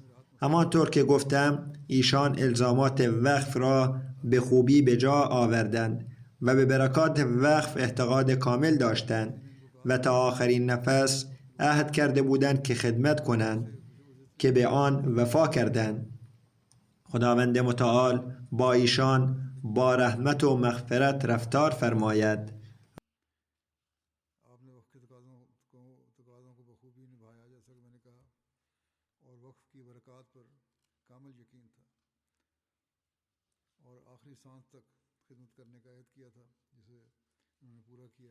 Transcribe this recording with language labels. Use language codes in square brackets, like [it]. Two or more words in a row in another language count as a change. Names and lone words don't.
[fa] همانطور که گفتم ایشان الزامات وقف را به خوبی به جا آوردند و به برکات وقف اعتقاد کامل داشتند و تا آخرین نفس عهد کرده بودند که خدمت کنند. که به آن وفا کردند. خداوند متعال با ایشان با رحمت و مغفرت رفتار فرماید. [hi] आपने वक्त के तकाज़ों को बखूबी निभाया, जैसा कि मैंने कहा, और वक्फ की बरक़ात पर कामिल यकीन था, और आखिरी सांस तक खिदमत करने का अहद किया था, जिसे उन्होंने पूरा किया।